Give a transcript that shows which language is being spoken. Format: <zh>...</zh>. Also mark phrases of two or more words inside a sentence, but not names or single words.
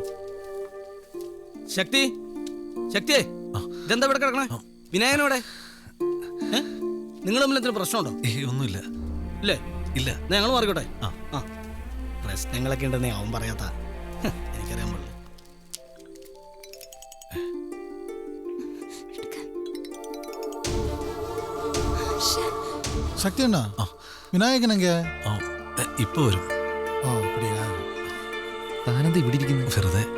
<ml>ശക്തി, ശക്തിയെ, ഇതെന്താ ഇവിടെ കിടക്കണേ? വിനായകനോടെ നിങ്ങൾ തമ്മിൽ എന്തെങ്കിലും പ്രശ്നമുണ്ടോ? ഒന്നുമില്ല. ഇല്ലേ? ഇല്ല. ഞങ്ങൾ മാറിക്കോട്ടെ. പ്രശ്നങ്ങളൊക്കെ ഉണ്ടെന്നേ അവൻ പറയാത്ത. എനിക്കറിയാൻ പാടില്ല.</ml> <ta>சக்தி அண்ணா, விநாயகன் எங்க?</ta> <ml>ഇപ്പൊ വരും. താനെന്താ ഇവിടെ ഇരിക്കുന്നത്? വെറുതെ.</ml>